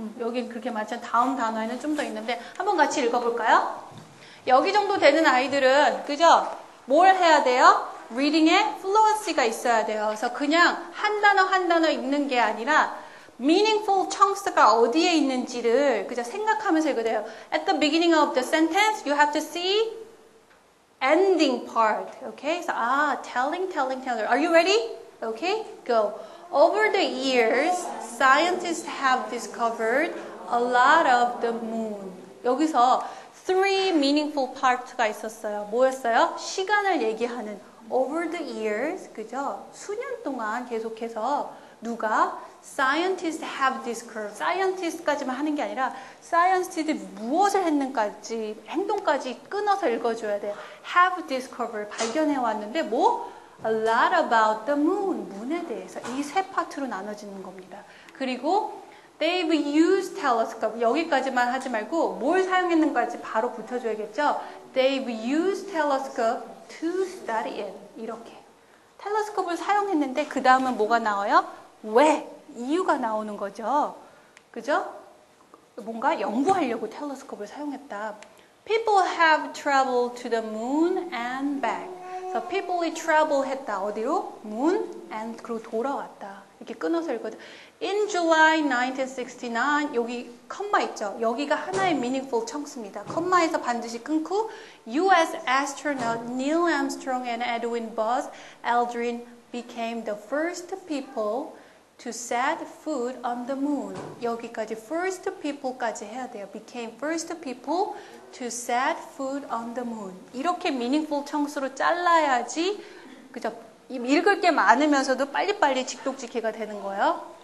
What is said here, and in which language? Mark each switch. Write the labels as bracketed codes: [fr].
[ko] 여긴 그렇게 많지 않은 다음 단어에는 좀 더 있는데 한번 같이 읽어볼까요? 여기 정도 되는 아이들은 그죠? 뭘 해야 돼요? reading에 fluency가 있어야 돼요. 그래서 그냥 한 단어 한 단어 읽는 게 아니라 meaningful chunks가 어디에 있는지를 그죠? 생각하면서 읽어야 돼요. [en] At the beginning of the sentence, you have to see ending part. Okay? So telling. Are you ready? Okay? Go. Over the years, scientists have discovered a lot of the moon. [ko] 여기서 [en] three meaningful parts [ko] 가 있었어요. 뭐였어요? 시간을 얘기하는 [en] over the years, [ko] 그죠? 수년 동안 계속해서 누가 [en] scientists have discovered, [ko] scientist까지만 하는 게 아니라 scientist들이 무엇을 했는지 행동까지 끊어서 읽어줘야 돼요. [en] have discovered, [ko] 발견해 왔는데 뭐? [en] A lot about the moon, [ko] 문에 대해서 이 세 파트로 나눠지는 겁니다. 그리고 [en] they've used telescope, [ko] 여기까지만 하지 말고 뭘 사용했는가지 바로 붙여줘야겠죠. [en] They've used telescope to study it. [ko] 이렇게. 텔레스코프를 사용했는데 그 다음은 뭐가 나와요? 왜? 이유가 나오는 거죠. 그죠? 뭔가 연구하려고 텔레스코프를 사용했다. [en] People have traveled to the moon and back. [ko] 그래서 people이 travel 했다. 어디로? [en] moon and [ko] 그리고 돌아왔다. 이렇게 끊어서 읽거든. [en] In July 1969 [ko] 여기 컴마 있죠. 여기가 하나의 meaningful chunks입니다. 컴마에서 반드시 끊고 U.S. [en] astronaut Neil Armstrong and Edwin Buzz Aldrin became the first people to set foot on the moon. [ko] 여기까지 first people까지 해야 돼요. [en] became first people to set foot on the moon. [ko] 이렇게 meaningful chunks로 잘라야지 그죠? 읽을 게 많으면서도 빨리빨리 직독직해가 되는 거예요.